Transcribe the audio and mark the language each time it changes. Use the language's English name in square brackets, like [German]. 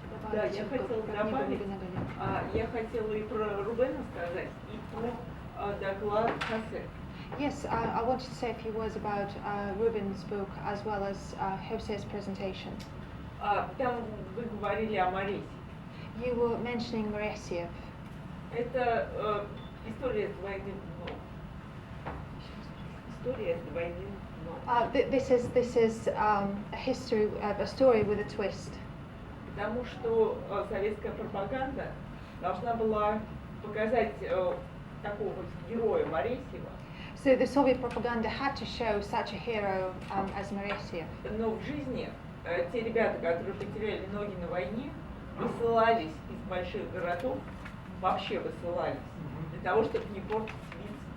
[Russian] Да, я хотела добавить, я хотела и про Рубена сказать, и про доклад Хосе. [English] Yes, I wanted to say a few words about Ruben's book as well as Jose's presentation. [Russian] Там вы говорили о Маресе. [English] You were mentioning Moresiev. [Russian] Это история с двойным дном. История с двойным дном. [English] This is a story with a twist. [Russian] Потому что советская пропаганда должна была показать такого вот героя Моресьева. [English] So the Soviet propaganda had to show such a hero as Moresiev. [Russian] Но в жизни те ребята, которые потеряли ноги на войне, высылались из больших городов, вообще высылались, для того, чтобы не портить вид.